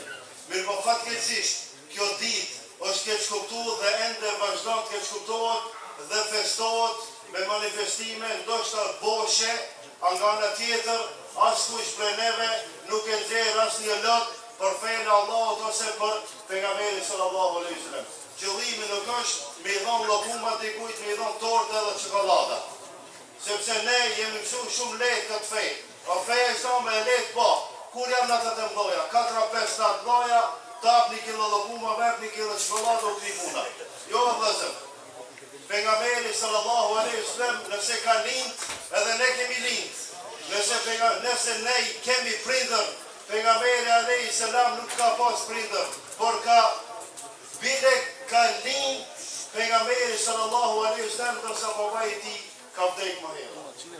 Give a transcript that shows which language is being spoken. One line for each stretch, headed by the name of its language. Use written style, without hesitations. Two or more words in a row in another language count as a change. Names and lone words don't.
Albanian: Mirë po fatkeqësisht, kjo ditë është keq kuptuar dhe ende vazhdon të keq kuptohet dhe festohet me manifestime ndoshta boshe, nga ana tjetër askush prej neve nuk e nxjerr asnjë lot për fenë e Allahut ose për pejgamberin
Arabic: صلى الله عليه وسلم.
Albanian: Qëllimi nuk është me i dhon llokuma dikujt, me i dhon tortë edhe çokoladë. Sepse ne jemi mësuar shumë lehtë këtë fe. Po feja sa më e lehtë po. Kur janë ata të mëdha, 4-5 të mëdha, tap 1 kilo llokuma, vep 1 kilo çokoladë u kripuna. Jo vëllazër. Pejgamberi
Arabic: صلى الله عليه وسلم
Albanian: nëse ka lind, edhe ne kemi lind. Nëse ne kemi prindër, pejgamberi
Arabic: عليه السلام
Albanian: nuk ka pas prindër, por bile ka lind pejgamberi
Arabic: صلى الله عليه وسلم
Albanian: ndërsa babai i tij ka vdekur më herë.